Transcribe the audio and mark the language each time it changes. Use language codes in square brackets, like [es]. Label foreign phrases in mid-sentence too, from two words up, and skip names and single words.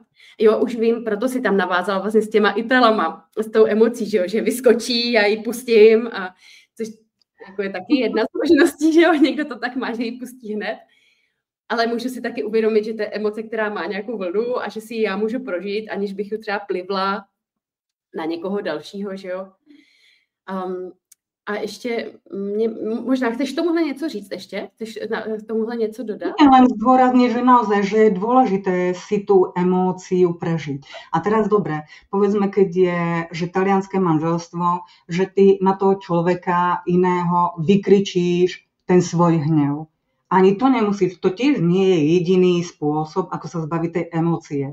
[cs] Jo, už vím, proto si tam navázala vlastně s těma Italama, s tou emocí, že vyskočí, já ji pustím, a což jako je taky jedna z možností, že jo, někdo to tak má, že ji pustí hned, ale můžu si taky uvědomit, že to je emoce, která má nějakou vlnu a že si ji já můžu prožít, aniž bych ji třeba plivla na někoho dalšího, že jo. A ještě, možná chceš tomuhle něco říct ešte? Chceš tomuhle něco dodat? [sk] Ja len zdôrazniť, že naozaj, že je dôležité si tú emóciu prežiť. A teraz dobre, povedzme, keď je, že talianské manželstvo, že ty na toho človeka iného vykričíš ten svoj hnev. Ani to nemusíš, to tiež nie je jediný spôsob, ako sa zbaviť tej emócie.